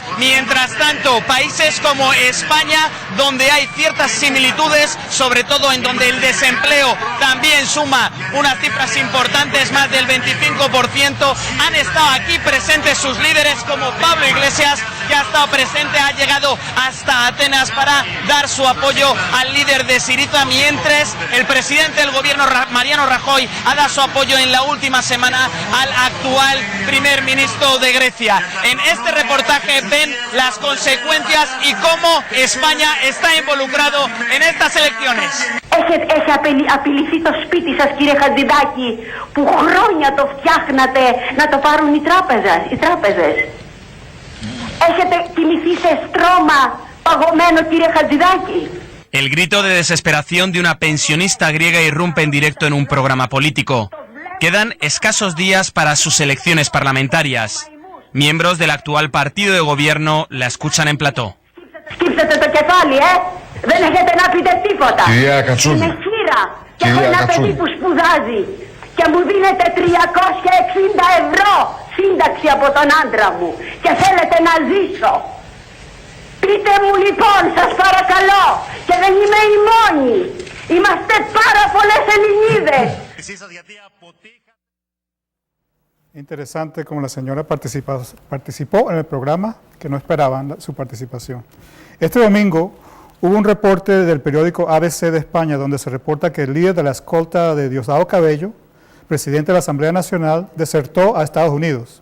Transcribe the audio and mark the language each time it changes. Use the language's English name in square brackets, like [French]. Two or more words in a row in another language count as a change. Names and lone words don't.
[Spanish] Mientras tanto, países como España, donde hay ciertas similitudes, sobre todo en donde el desempleo también suma unas cifras importantes, más del 25%, han estado aquí presentes sus líderes como Pablo Iglesias, que ha estado presente, ha llegado hasta Atenas para dar su apoyo al líder de Syriza, mientras el presidente del gobierno, Mariano Rajoy, ha dado su apoyo en la última semana al actual primer ministro de Grecia. En este reportaje ven las consecuencias y cómo España está involucrado en estas elecciones. [Greek] Έχει απειληθεί το σπίτι σας, κύριε Χατζηδάκη, που χρόνια το φτιάχνατε να το πάρουν οι τράπεζες. Έχετε κοιμηθεί σε στρώμα παγωμένο, κύριε Χατζηδάκη. [Spanish] El grito de desesperación de una pensionista griega irrumpe en directo en un programa político. Quedan escasos días para sus elecciones parlamentarias. Miembros del actual partido de gobierno la escuchan en plató. [Greek] Σκύψετε το κεφάλι, δεν έχετε να πείτε τίποτα. Κυρία Κατσούλη. Είμαι χείρα και έχω ένα παιδί που σπουδάζει και μου δίνετε 360 ευρώ σύνταξη από τον άντρα μου και θέλετε να ζήσω. Πείτε μου λοιπόν, σας παρακαλώ, και δεν είμαι η μόνη. Είμαστε πάρα πολλές Ελληνίδες. [Spanish] Interesante como la señora participó en el programa, que no esperaban su participación. Este domingo hubo un reporte del periódico ABC de España donde se reporta que el líder de la escolta de Diosdado Cabello, presidente de la Asamblea Nacional, desertó a Estados Unidos.